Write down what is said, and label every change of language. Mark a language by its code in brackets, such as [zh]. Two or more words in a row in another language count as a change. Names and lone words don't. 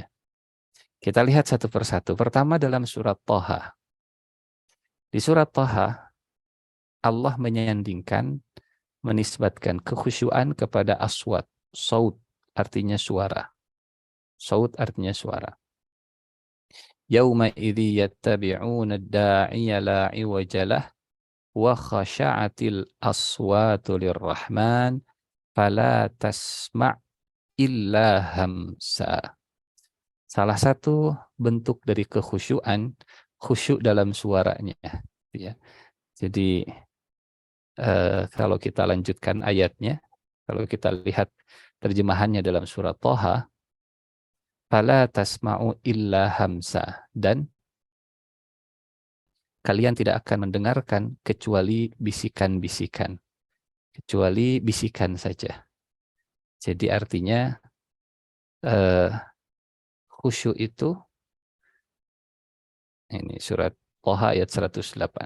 [id] Kita lihat satu persatu. Pertama dalam surat Thaha. Di surat Thaha, Allah menyandingkan, menisbatkan kekhusyuan kepada aswat. Saut artinya suara. Saut artinya suara. [ar] يومئذ يتبعون الداعي لا عوج له وخشعت الأصوات للرحمن فلا تسمع إلا همسا. [id] Salah satu bentuk dari kekhusyuan, khusyuk dalam suaranya, ya. Jadi kalau kita lanjutkan ayatnya, kalau kita lihat terjemahannya dalam surat Thaha, [ar] فلا تسمع إلا همسا, [id] dan kalian tidak akan mendengarkan kecuali bisikan-bisikan, kecuali bisikan saja. Jadi artinya khusyuk itu, ini surat Thaha ayat 108.